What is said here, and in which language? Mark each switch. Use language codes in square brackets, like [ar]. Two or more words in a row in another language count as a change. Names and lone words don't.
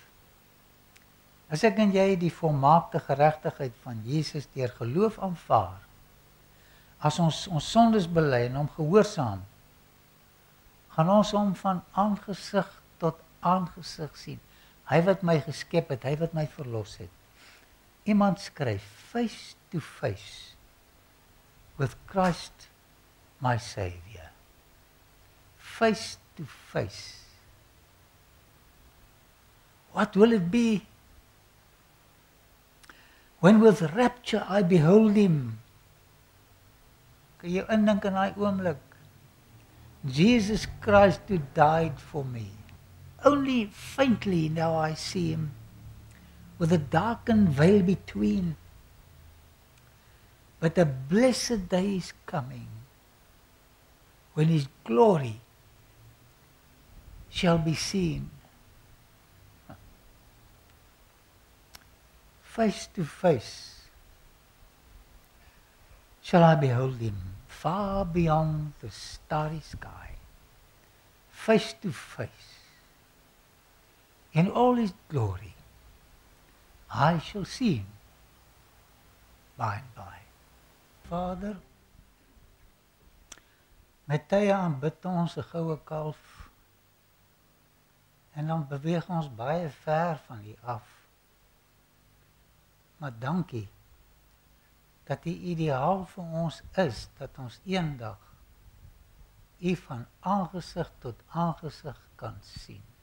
[af] As ek en jy die volmaakte geregtigheid van Jesus deur geloof aanvaar, as ons sondes bely en hom gehoorsaam, gaan ons hom van aangesig tot aangesig sien. Hy wat my geskep het, hy wat my verlos het. Iemand skryf, [en] face to face with Christ my Savior. Face to face. What will it be when with rapture I behold him? [af] Kan jy indink in daai oomblik? [en] Jesus Christ who died for me. Only faintly now I see him, with a darkened veil between. But a blessed day is coming, when his glory shall be seen. Face to face shall I behold him, far beyond the starry sky. Face to face, in all his glory, I shall see him by and by. [af] Vader, met tye aanbid ons 'n goue kalf, en dan beweeg ons baie ver van U af. Maar dankie dat die ideaal vir ons is, dat ons eendag U van aangesig tot aangesig kan sien.